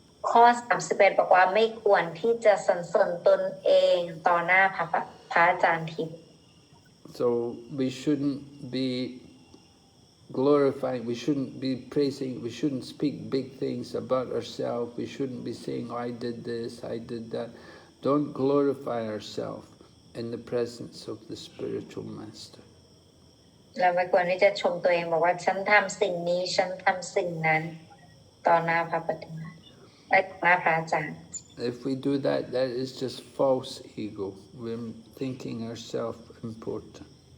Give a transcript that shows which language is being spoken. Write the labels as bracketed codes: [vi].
[th] ข้อ 31บอกว่าไม่ควรที่จะสรรเสริญตนเองต่อหน้าพระอาจารย์ทิพย์ [en] So we shouldn't be glorifying, we shouldn't be praising, we shouldn't speak big things about ourselves, we shouldn't be saying, oh, I did this, I did that. Don't glorify ourselves in the presence of the spiritual master. [th] เราไม่ควรที่จะชมตัวเองบอกว่าฉันทำสิ่งนี้ฉันทำสิ่งนั้นต่อหน้าพระปฏิมาและต่อหน้าพระอาจารย์ [en] If we do that, that is just false ego. We're thinking ourselves important.